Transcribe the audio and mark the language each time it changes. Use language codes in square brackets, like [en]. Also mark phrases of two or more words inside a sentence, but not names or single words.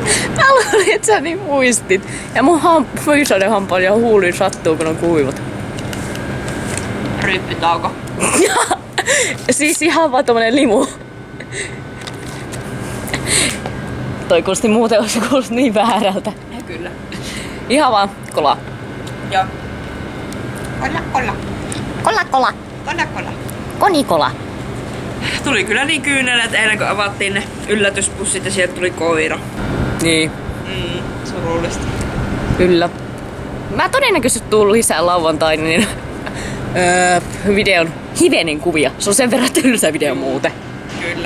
[fi] Mä luulin, että sä niin muistit. Ja mun fyysainen hampaan ja huulin sattuu, kun on kuivat. Ryyppytauko. Siis ihan vaan tommonen limu. Toi kuulosti muuten olisi kuulosti niin väärältä. Ja kyllä. Ihan vaan kola. Joo. Kola, kola. Kola, kola. Kola kola. Konikola. Tuli kyllä niin kyynelet eilen kun avattiin ne yllätyspussit ja sieltä tuli koira. Niin, Surullista. kyllä. Mä todennäköisesti tuun lisää lauantaina niin videon hivenen kuvia. Se on sen verran tylsä video muuten. Kyllä.